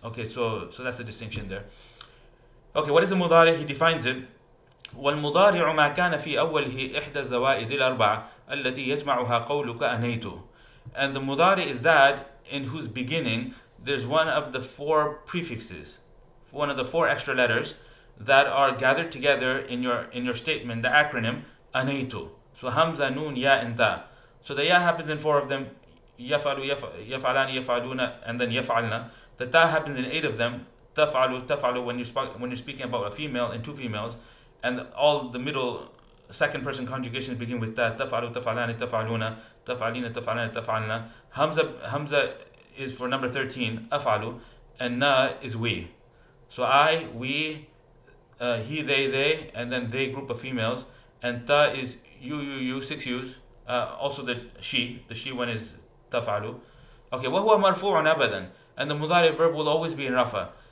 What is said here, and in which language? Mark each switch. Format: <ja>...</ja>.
<en>Okay, so that's the distinction there. Okay, what is the mudari? He defines it.</en> <ar>والمضارع ما كان في أوله إحدى الزوائد الأربعة التي يجمعها قولك أنيت.</ar> <en>And the mudari is that in whose beginning there's one of the 4 prefixes, one of the 4 extra letters that are gathered together in your statement, the acronym anaytu. So hamza, nun, ya, and ta. So the ya happens in 4 of them, yafalu, yafalani, yafaluna, and then yafalna. The ta happens in 8 of them, taf'alu, taf'alu, when you're speaking about a female and 2 females, and all the middle second person conjugations begin with ta.</en> <ar>تفعلوا تفعلان تفعلون تفعلين تفعلان تفعلنا.</ar> <en>Hamza is for number 13, أفعل, and na is we. So I, we, he, they, and then they group of females, and ta is you, 6 U's. Also the she one is تفعل. Okay,</en> <ar>وهو مرفوع أبدا,</ar> <en>and the mudari verb will always be in rafa.</en>